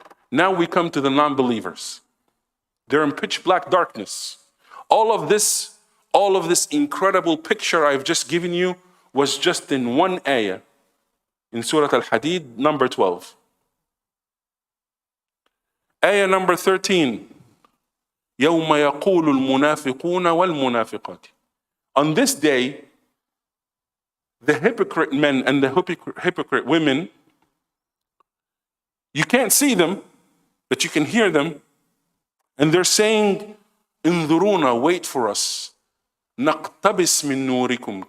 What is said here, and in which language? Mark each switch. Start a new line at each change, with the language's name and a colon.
English: Now we come to the non-believers. They're in pitch black darkness. All of this incredible picture I've just given you was just in one ayah in Surah Al-Hadid, number 12. Ayah number 13.
Arabic: يوم يقول المنافقون والمنافقات.
English: On this day, the hypocrite men and the hypocrite women, you can't see them, but you can hear them, and they're saying,
Arabic: انظرونا,
English: wait for us.
Arabic: نقتبس من نوركم.